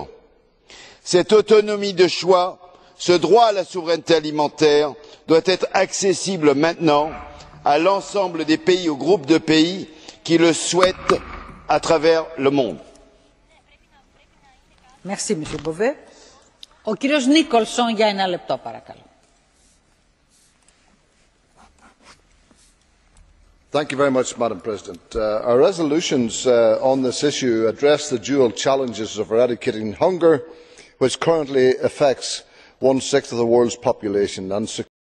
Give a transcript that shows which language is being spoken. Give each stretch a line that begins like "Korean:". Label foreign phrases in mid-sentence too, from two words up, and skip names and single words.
French: Cette autonomie de choix, ce droit à la souveraineté alimentaire doit être accessible maintenant à l'ensemble des pays, au groupe de pays qui le souhaitent à travers le monde. Merci, Monsieur Bové.
Greek: Ο κύριος Νίκολσον για 1 λεπτό, παρακαλώ.
English: Thank you very much, Madam President. Our resolutions on this issue address the dual challenges of eradicating hunger, which currently affects 1/6 of the world's population, and